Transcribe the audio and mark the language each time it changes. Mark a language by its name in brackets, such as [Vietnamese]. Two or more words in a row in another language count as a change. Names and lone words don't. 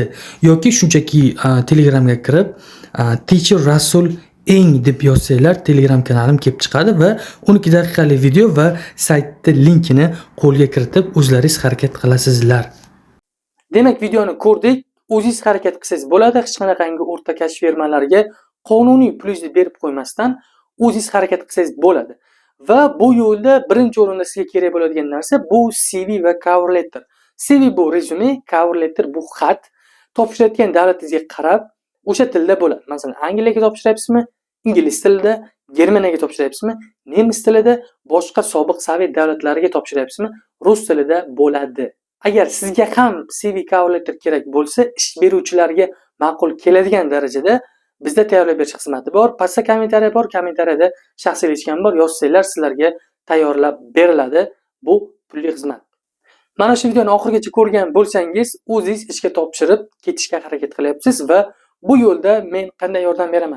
[Uzbek] Yoki shunchaki Telegramga kirib Teacher Rasul eng deb yozsanglar Telegram kanalim kelib chiqadi va 12 daqiqalik video va saytning linkini qo'lga kiritib o'zlaringiz harakat qilasizlar. Demak, videoni ko'rdik. O'zingiz harakat qilsangiz bo'ladi. Hech qanaqangi o'rta kashf firmalarga qonuniy plyus berib qo'ymasdan o'zingiz harakat qilsangiz bo'ladi. Va bu yo'lda birinchi o'rinda sizga kerak bo'ladigan narsa bu CV va [English] cover letter. [Uzbek] CV bu rezyume, [English] cover letter [Uzbek] bu xat. Topshirayotgan davlatingizga qarab o'sha tilda bo'ladi. Masalan, Angliyaga topshiryapsizmi? Ingliz tilida, Germaniyaga topshiryapsizmi? Nemis tilida, boshqa sobiq sovet davlatlariga topshiryapsizmi? Rus tilida bo'ladi. Agar sizga ham [English] CV cover letter [Uzbek] kerak bo'lsa, ish beruvchilarga ma'qul keladigan darajada bizda tayyorlab berish xizmati bor. Pastda kommentariy bor, kommentariyada shaxsiy lichkam bor. Yozsanglar sizlarga tayyorlab beriladi. Bu pulli xizmat. Mana shu videoni oxirigacha ko'rgan bo'lsangiz, o'zingiz ishga topshirib ketishga harakat qilyapsiz va bu yo'lda men qanday yordam beraman?